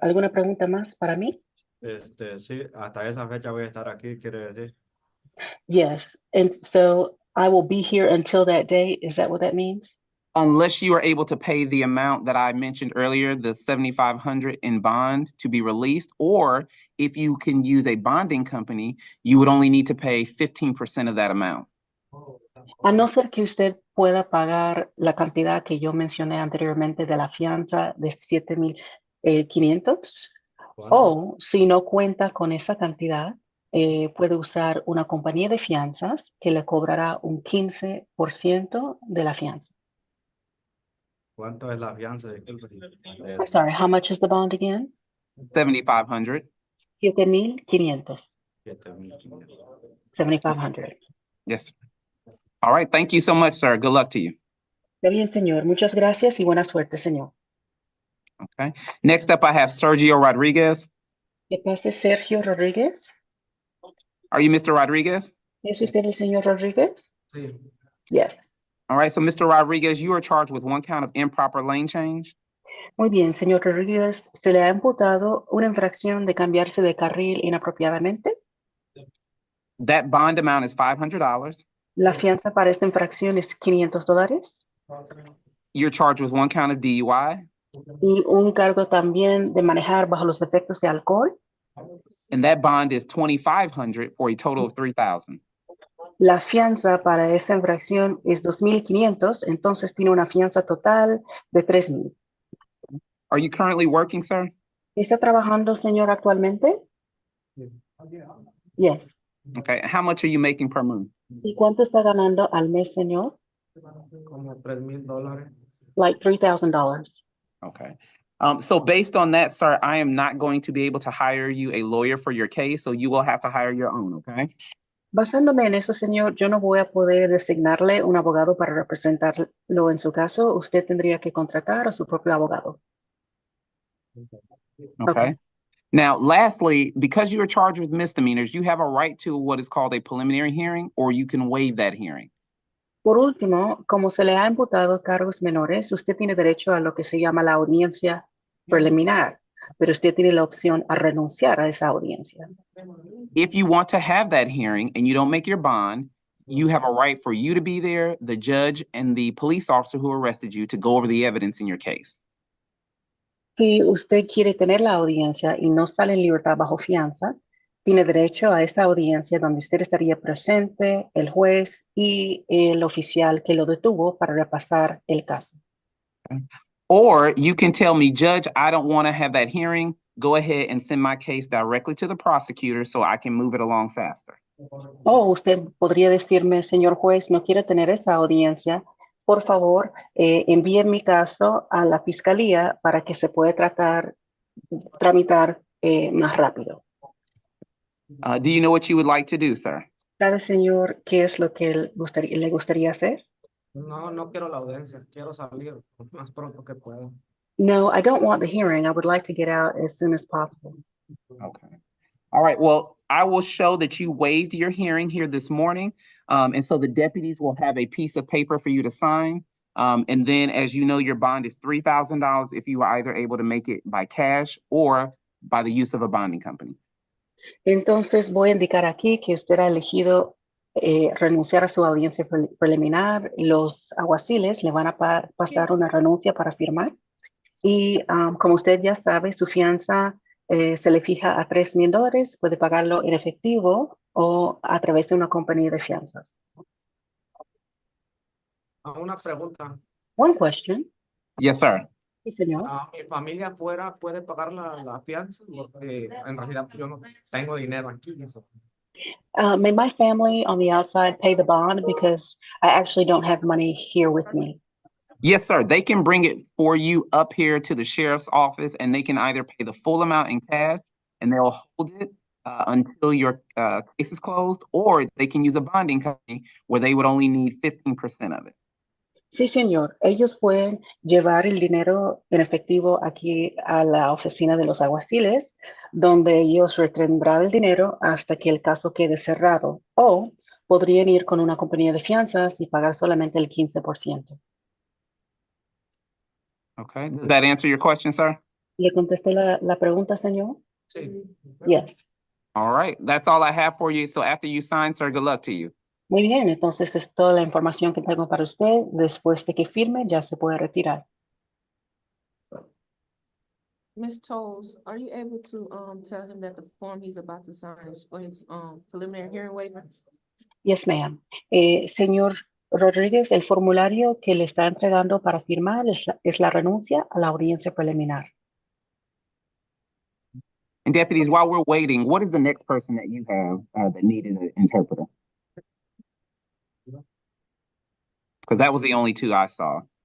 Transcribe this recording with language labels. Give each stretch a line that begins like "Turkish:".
Spanish: ¿Alguna pregunta más para mí? Sí, hasta esa fecha voy a estar aquí, quiere decir.
English: Yes. And so I will be here until that day. Is that what that means? Unless you are able to pay the amount that I mentioned earlier, the $7,500 in bond to be released, or if you can use a bonding company, you would only need to pay 15% of that amount.
Spanish: A no ser que usted pueda pagar la cantidad que yo mencioné anteriormente de la fianza de 7,500, o si no cuenta con esa cantidad, puede usar una compañía de fianzas que le cobrará un 15% de la fianza. ¿Cuánto es la fianza? Disculpe.
English: I'm sorry, how much is the bond again? 7,500. 7,500. 7,500. 7,500. Yes. Sir. All right. Thank you so much, sir. Good luck to you.
Spanish: Está bien, señor. Muchas gracias y buena suerte, señor.
English: Okay. Next up, I have Sergio Rodriguez.
Spanish: ¿Qué pasa, Sergio Rodríguez?
English: Are you Mr. Rodriguez?
Spanish: ¿Es usted el señor Rodríguez? Sí.
English: Yes. All right. So, Mr. Rodriguez, you are charged with one count of improper lane change.
Spanish: Muy bien, señor Rodríguez. ¿Se le ha imputado una infracción de cambiarse de carril inapropiadamente?
English: That bond amount is $500.
Spanish: La fianza para esta infracción es $500
English: You're charged with one count of DUI.
Spanish: y un cargo también de manejar bajo los efectos de alcohol.
English: And that bond is $2,500 for a total of $3,000.
Spanish: La fianza para esta infracción es $2,500, entonces tiene una fianza total de $3,000.
English: Are you currently working, sir?
Spanish: ¿Está trabajando, señor, actualmente?
English: Yes. Okay. How much are you making per month?
Spanish: ¿Y cuánto está ganando al mes, señor? Como $3,000.
English: Like $3,000. Okay. So based on that, sir, I am not going to be able to hire you a lawyer for your case, so you will have to hire your own, okay?
Spanish: Basándome en eso, señor, yo no voy a poder designarle un abogado para representarlo en su caso. Usted tendría que contratar a su propio abogado.
English: Okay. Now, lastly, because you are charged with misdemeanors, you have a right to what is called a preliminary hearing, or you can waive that hearing.
Spanish: Por último, como se le ha imputado cargos menores, usted tiene derecho a lo que se llama la audiencia preliminar, pero usted tiene la opción a renunciar a esa audiencia.
English: If you want to have that hearing and you don't make your bond, you have a right for you to be there, the judge, and the police officer who arrested you to go over the evidence in your case.
Spanish: Si usted quiere tener la audiencia y no sale en libertad bajo fianza, tiene derecho a esa audiencia donde usted estaría presente, el juez y el oficial que lo detuvo para repasar el caso.
English: Or you can tell me, Judge, I don't want to have that hearing. Go ahead and send my case directly to the prosecutor so I can move it along faster.
Spanish: O usted podría decirme, señor juez, no quiero tener esa audiencia. Por favor, envíe mi caso a la fiscalía para que se pueda tramitar más rápido.
English: Do you know what you would like to do, sir?
Spanish: ¿Sabe, señor, qué es lo que le gustaría hacer? No, no quiero la audiencia, quiero salir lo más pronto que pueda.
English: No, I don't want the hearing. I would like to get out as soon as possible. Okay. All right. Well, I will show that you waived your hearing here this morning. And so the deputies will have a piece of paper for you to sign. And then, as you know, your bond is $3,000 if you are either able to make it by cash or by the use of a bonding company.
Spanish: Entonces voy a indicar aquí que usted ha elegido renunciar a su audiencia preliminar. Los alguaciles le van a pasar una renuncia para firmar. Y como usted ya sabe, su fianza se le fija a $3,000. Puede pagarlo en efectivo o a través de una compañía de fianzas. Una pregunta.
English: One question. Yes, sir.
Spanish: Sí, señor. ¿Mi familia afuera puede pagar la fianza? Porque en realidad yo no tengo dinero aquí.
English: May my family on the outside pay the bond because I actually don't have money here with me? Yes, sir. They can bring it for you up here to the sheriff's office, and they can either pay the full amount in cash and they'll hold it until your case is closed, or they can use a bonding company where they would only need 15% of it.
Spanish: Sí, señor. Ellos pueden llevar el dinero en efectivo aquí a la oficina de los alguaciles, donde ellos retendrán el dinero hasta que el caso quede cerrado. O podrían ir con una compañía de fianzas y pagar solamente el 15%.
English: Okay. Does that answer your question, sir?
Spanish: ¿Le contesté la pregunta, señor? Sí.
English: Yes. All right. That's all I have for you. So after you sign, sir, good luck to you.
Spanish: Muy bien, entonces es toda la información que tengo para usted. Después de que firme, ya se puede retirar.
English: Ms. Tolles, are you able to tell him that the form he's about to sign is for his preliminary hearing waiver? Yes, ma'am.
Spanish: Señor Rodríguez, el formulario que le está entregando para firmar es la renuncia a la audiencia preliminar.
English: And deputies, while we're waiting, what is the next person that you have that needed an interpreter? Because that was the only two I saw.